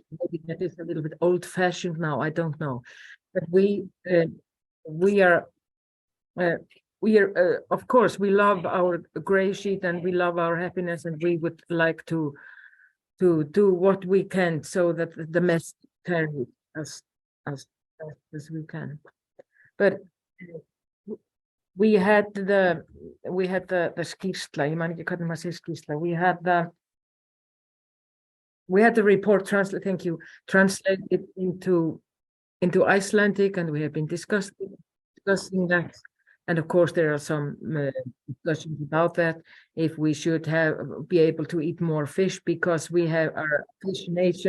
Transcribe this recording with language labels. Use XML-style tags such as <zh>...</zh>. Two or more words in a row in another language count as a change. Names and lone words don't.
<en>Maybe that is a little bit old-fashioned now, I don't know. But we are of course, we love our GreySheet and we love our happiness, and we would like to do what we can so that the message carries as we can. But we had the</en> <is>skýrsla, ég man ekki hvernig maður segir skýrsla.</is> <en>We had the report translated into Icelandic, and we have been discussing that. And of course, there are some discussions about that, if we should be able to eat more fish because we have our fish nation.</en>